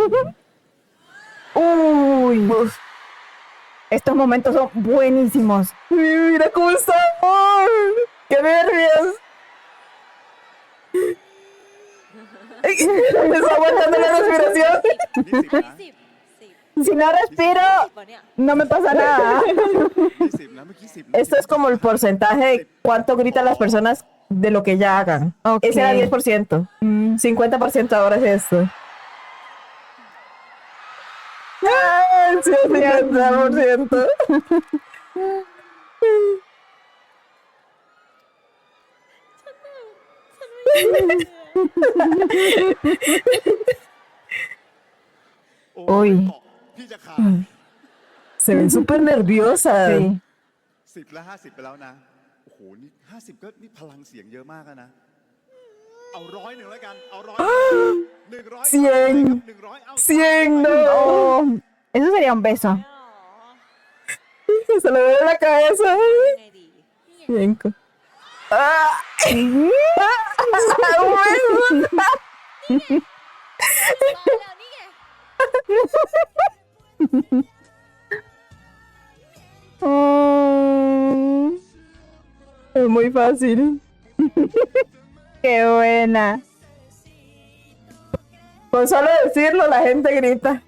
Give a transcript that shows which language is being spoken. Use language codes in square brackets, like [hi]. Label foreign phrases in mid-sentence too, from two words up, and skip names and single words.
[es] Uy, uf. Estos momentos son buenísimos. Mira cómo está. ¡Ay! ¡Qué nervios! Está aguantando la respiración. [th] 20 นะ [es] Si no respiro, [th] วันเนี้ย [es] no me pasa nada. [th] 20 นะเมื่อกี้10 [es] Esto es como el porcentaje de cuánto gritan las personas de lo que ya hagan. Ok. Ese era 10%. 50% ahora es esto. ¡Ah! Sí, 50%. [th] โอ้ย [es] Uy. [th] เกาะพี่จะขาด [es] Se ven súper nerviosas. Sí. [th] 10 แล้ว50 ไปแล้วนะ โอ้โห นี่ 50 ก็นี่พลังเสียงเยอะมากอะนะ เอา100แล้วกัน เอา100 100 [es] Cien. [th] 100 เอา [es] 100, no. Oh, eso sería un beso. Se le ve la cabeza. [th] ยังไงดี [es] Cinco. ¡Ah! Bueno. [th] แล้วนี่ไง [es] Oh, Es muy fácil. qué buena. Con solo decirlo, la gente grita.